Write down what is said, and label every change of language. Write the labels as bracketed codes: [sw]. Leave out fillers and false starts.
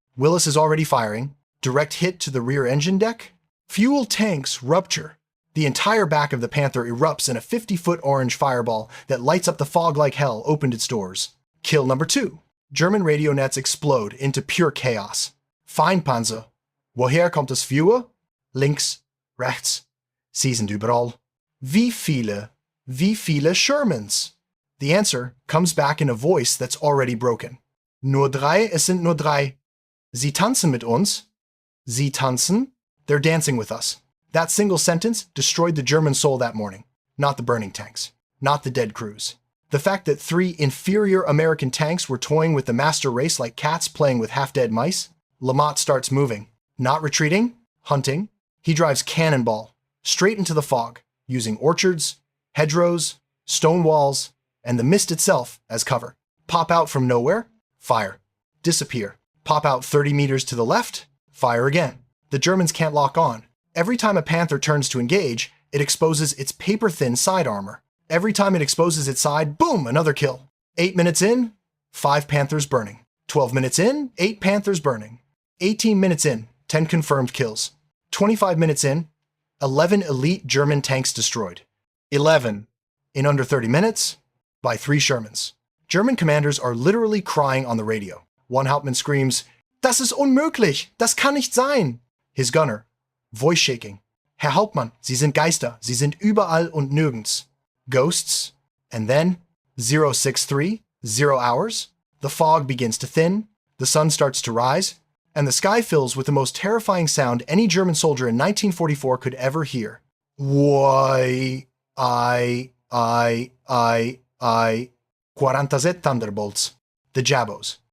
[en] Willis is already firing. Direct hit to the rear engine deck. Fuel tanks rupture. The entire back of the Panther erupts in a 50-foot orange fireball that lights up the fog like hell opened its doors. Kill number 2. German radio nets explode into pure chaos. [de] Feindpanzer. Woher kommt das Feuer? Links, rechts. Sie sind überall. Wie viele Shermans? [en] The answer comes back in a voice that's already broken. [de] Nur drei, es sind nur drei. Sie tanzen mit uns. Sie tanzen? [en] They're dancing with us. That single sentence destroyed the German soul that morning. Not the burning tanks. Not the dead crews. The fact that 3 inferior American tanks were toying with the master race like cats playing with half-dead mice. LaMotte starts moving. Not retreating, hunting. He drives cannonball straight into the fog, using orchards, hedgerows, stone walls, and the mist itself as cover. Pop out from nowhere, fire. Disappear. Pop out 30 meters to the left, fire again. The Germans can't lock on. Every time a Panther turns to engage, it exposes its paper-thin side armor. Every time it exposes its side, boom, another kill. 8 minutes in, 5 Panthers burning. 12 minutes in, 8 Panthers burning. 18 minutes in, 10 confirmed kills. 25 minutes in, 11 elite German tanks destroyed. 11 in under 30 minutes by 3 Shermans. German commanders are literally crying on the radio. One Hauptmann screams, [de] "Das ist unmöglich! Das kann nicht sein!" [en] His gunner, voice shaking, [de] "Herr Hauptmann, Sie sind Geister. Sie sind überall und nirgends." [en] Ghosts. And then, 063, 0 hours, the fog begins to thin, the sun starts to rise, and the sky fills with the most terrifying sound any German soldier in 1944 could ever hear. Why, 47 Thunderbolts. The Jabos.